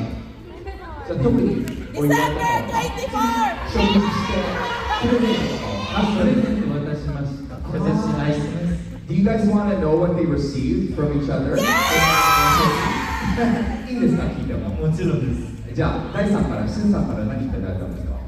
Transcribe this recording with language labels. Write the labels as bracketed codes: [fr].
[ja] じゃあ特にお祝いとか [en] December 24! [ja] 食事してプレゼントとかあ、プレゼント渡しました。私アイスです。 [en] Do you guys want to know what they received from each other? [ja] いいですか聞いても。もちろんです。じゃあ、大さんから、しゅんさんから何いただいたんですか？